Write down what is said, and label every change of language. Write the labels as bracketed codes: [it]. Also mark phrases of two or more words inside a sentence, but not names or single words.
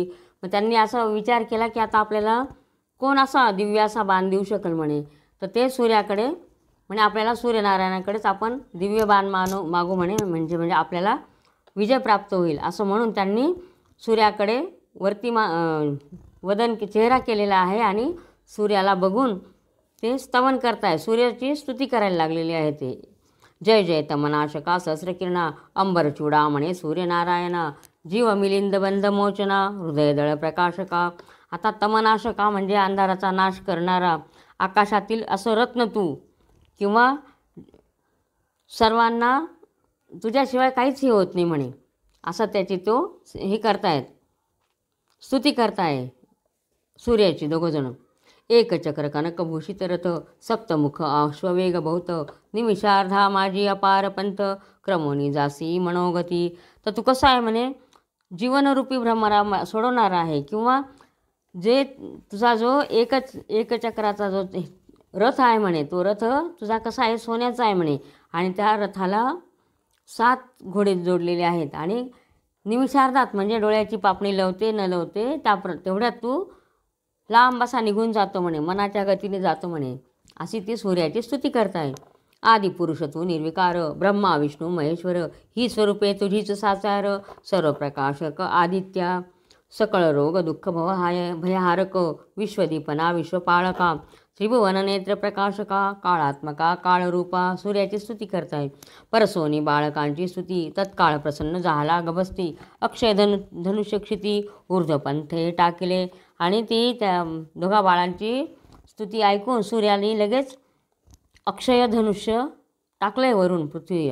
[mr] मग त्यांनी असा विचार केला की आता आपल्याला कोण असा दिव्य असा बाण देऊ शकेल म्हणे, तर ते सूर्याकडे म्हणे आपल्याला सूर्यनारायणाकडेच आपण दिव्य बाण मागू म्हणे, म्हणजे आपल्याला विजय प्राप्त होईल असं म्हणून त्यांनी सूर्याकडे वरती वदन चेहरा केलेला आहे आणि सूर्याला बघून ते स्तवन करताय, सूर्याची स्तुती करायला लागलेली आहे. ते जय जय तमनाशका सहस्रकिरणा अंबरचूडा म्हणे सूर्यनारायणा, जीव मिलिंद बंध मोचना हृदयदळ प्रकाशका. आता तमनाशका म्हणजे अंधाराचा नाश करणारा, आकाशातील असं रत्न तू, किंवा सर्वांना तुझ्याशिवाय काहीच हे होत नाही म्हणे, असं त्याची तो हे करतायत, स्तुती करताय सूर्याची दोघंजण. एक चक्र कनकभूषित रथ सप्तमुख अश्ववेग बहुत, निमिषार्धा माझी अपार पंथ क्रमोनी जासी मनोगती. तर तू कसा आहे म्हणे जीवनरूपी भ्रमरा सोडवणारा आहे, किंवा जे तुझा जो एक चक्राचा जो रथ आहे म्हणे, तो रथ तुझा कसा आहे सोन्याचा आहे म्हणे, आणि त्या रथाला 7 घोडे जोडलेले आहेत, आणि निमिषार्धात म्हणजे डोळ्याची पापणी लवते न लवते तेवढ्यात तू लांब असा निघून जातो म्हणे, मनाच्या गतीने जातो म्हणे, अशी ती सूर्याची स्तुती करताय. आदिपुरुष तू निर्विकार ब्रह्मा विष्णू महेश्वर, ही स्वरूपे तुझीच साचार सर्व प्रकाशक आदित्या, सकळ रोग दुःख भयहारक विश्वदीपना विश्वपाळका, त्रिभुवन नेत्र प्रकाशका काळात्मका काळरूपा. सूर्याची स्तुती करताय. परसोनी बाळकांची स्तुती तत्काळ प्रसन्न झाला गभस्ती, अक्षय धनुष्य क्षिती ऊर्ध्वपंथे टाकिले. आणि ती त्या दोघा बाळांची स्तुती ऐकून सूर्याने लगेच अक्षय धनुष्य टाकले वरून पृथ्वीवर.